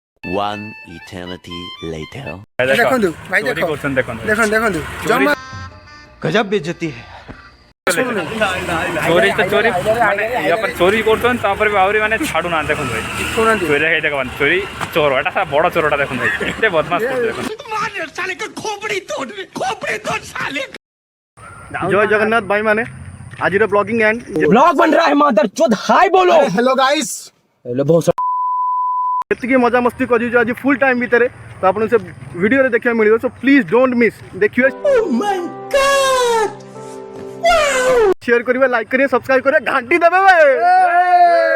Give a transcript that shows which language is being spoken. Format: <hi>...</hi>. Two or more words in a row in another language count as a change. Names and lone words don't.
<en>One eternity later.</en> <or>ଦେଖନ୍ତୁ ଭାଇ ଚୋରି ଦେଖ କରୁଛନ୍ତି ଦେଖନ୍ତୁ ଦେଖନ୍ତୁ ଜମା</or> <hi>गजब बेइज्जती है</hi> <or>ଚୋରି ତ ଚୋରି ମାନେ ୟା ପରେ ଚୋରି କରୁଛନ୍ତି ତାପରେ ବି ଆହୁରି ମାନେ ଛାଡୁନାହାନ୍ତି ଦେଖନ୍ତୁ ଭାଇ ଶୁଣନ୍ତୁ ଚୋରି ହେଇ ଦେଖନ୍ତୁ ଚୋରି ଚୋର ଏଟା ସା ବଡ ଚୋରଟା ଦେଖନ୍ତୁ ଭାଇ ଏତେ ବଦମାସ କରୁଛି ଦେଖନ୍ତୁ ଜୟ ଜଗନ୍ନାଥ ଭାଇ ମାନେ ଆଜିର</or> <en>blogging end</en> <hi>ब्लॉग बन रहा है मादर चोद हाय बोलो</hi> <en>hello guys</en> <hi>हेलो बहुत</hi> <or>ଏତିକି ମଜାମସ୍ତି କରିଛୁ ଆଜି ଫୁଲ୍ ଟାଇମ୍ ଭିତରେ ତ ଆପଣଙ୍କୁ ସେ ଭିଡ଼ିଓରେ ଦେଖିବାକୁ ମିଳିବ</or> <en>so please don't miss</en> <or>ଦେଖିବେ</or> <hi>शेयर करिए लाइक करिए सब्सक्राइब करिए घंटी दबावे</hi>